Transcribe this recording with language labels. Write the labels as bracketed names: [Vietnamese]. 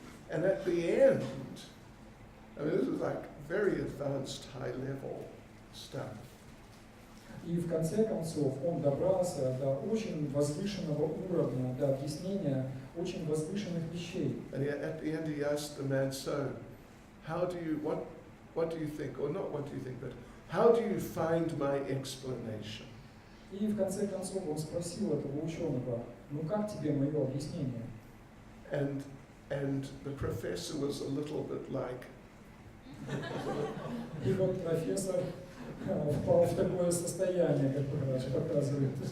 [English] And at the end, I mean, this is like very advanced high-level stuff. [Russian] И в конце концов он добрался до очень возвышенного уровня, до объяснения очень возвышенных вещей. [English] And at the end he asked the man, so, what do you think, or not what do you think, but how do you find my explanation? [Russian] И в конце концов он спросил этого ученого, ну как тебе мое объяснение? [English] And the professor was a little bit like. [Russian] И вот профессор впал в такое состояние, которое показывает.